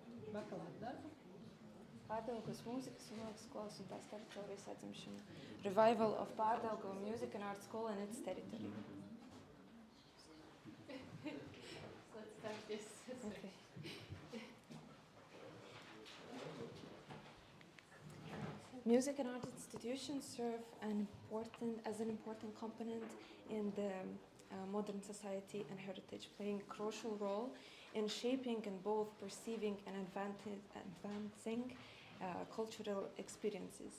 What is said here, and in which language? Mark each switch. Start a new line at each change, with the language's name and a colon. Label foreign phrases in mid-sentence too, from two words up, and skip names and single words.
Latvian: bakalaura darbu. Pārdaugavas mūzikas un mākslas skolas un tās teritorijas atzimšana.
English: Revival of Pārdaugava Music and Art School and its territory. Let's start this. Okay. Music and art institutions serve as an important component in the modern society and heritage, playing a crucial role in shaping and both perceiving and advancing cultural experiences.